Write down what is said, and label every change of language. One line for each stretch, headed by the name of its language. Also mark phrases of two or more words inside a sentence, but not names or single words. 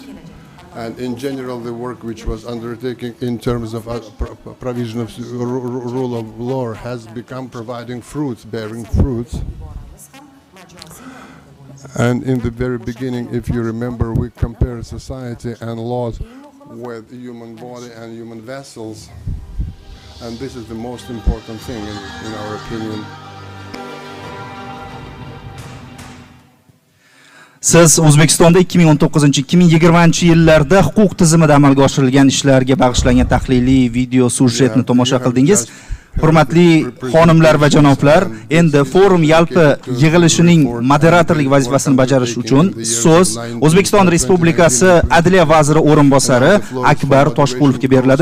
English: And in general, the work which was undertaken in terms of provision of rule of law has become providing fruits, bearing fruits. And in the very beginning, if you remember, we compared society and laws with human body and human vessels. And this is the most important thing in our opinion.
Uzbek: Siz O'zbekistonda 2019-2020 huquq tizimida amalga oshirilgan ishlarga bag'ishlangan tahliliy video sujetni tomosha qildingiz. Hurmatli xonimlar va janoblar, endi forum yalpi yig'ilishining moderatorlik vazifasini bajarish uchun so'z O'zbekiston Respublikasi Adliya vaziri o'rinbosari Akbar Toshqulovga beriladi.